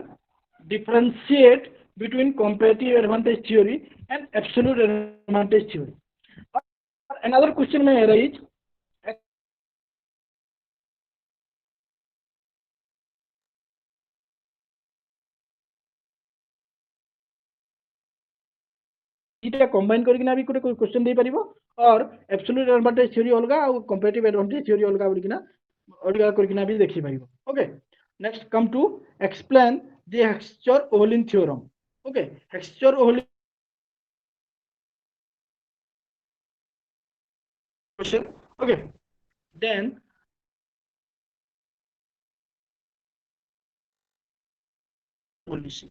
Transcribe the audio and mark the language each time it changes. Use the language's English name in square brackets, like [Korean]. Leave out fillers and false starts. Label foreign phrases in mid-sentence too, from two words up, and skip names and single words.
[English] Differentiate between comparative advantage theory and absolute advantage theory. Or another question may arise. [Odia] এটা combine କରିକିନା ବି ଗୋଟେ question ଦେଇପାରିବ [English] or absolute advantage theory [Odia] ଅଲଗା ଆଉ [English] comparative advantage theory [Odia] ଅଲଗା କରିକିନା ବି ଦେଖିପାରିବ. [English] Okay, next come to explain the Heckscher-Ohlin theorem. Okay, Heckscher-Ohlin question. Okay, then policy.